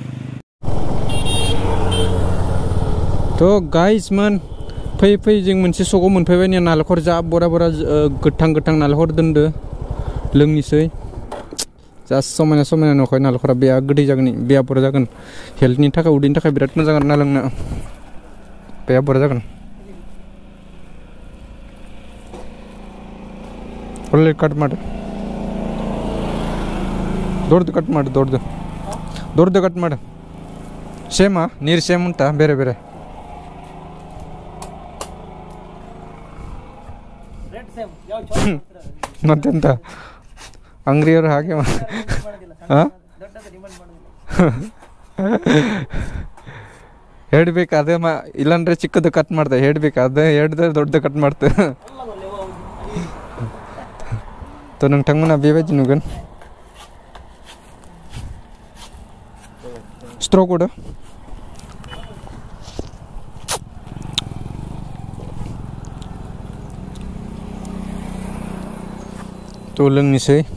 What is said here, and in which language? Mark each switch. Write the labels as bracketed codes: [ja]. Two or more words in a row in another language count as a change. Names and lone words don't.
[brx] थ' गाइसमोन फै जों मोनसे सकआव मोनफैबाय ने नालेंखर जा बरा गोथां नालेंखर दोनदो लोंनिसै जा समायना न'खाय नालेंखरा बेया गोदै जागोन बेया बरा जागोन हेल्थनि थाखाय उदैनि थाखाय बिराद मोजां आरोना लोंनो बेया बरा जागोन [kn] ಒಳ್ಳೆ ಕಟ್ ಮಾಡಿ ದೊಡ್ಡದು ಕಟ್ ಮಾಡಿ ದೊಡ್ಡದು ಕಟ್ ಮಾಡಿ ಸೇಮಾ ನೀರು ಸೇಮ್ ಉಂಟಾ ಬೇರೆ ಬೇರೆ ಮತ್ತೆಂತ ಅಂಗಡಿಯವರು ಹಾಗೆ ಹಾಂ ಹೇಳ್ಬೇಕು ಅದೇ ಇಲ್ಲಾಂದ್ರೆ ಚಿಕ್ಕದು ಕಟ್ ಮಾಡ್ದೆ ಹೇಳ್ಬೇಕು ಅದೇ ಹೇಳಿದ್ರೆ ದೊಡ್ಡದು ಕಟ್ ಮಾಡ್ತೆ [brx] तो नोंथांमोना बेबायदि नुगोन स्ट्र' गदो तो लोंनोसै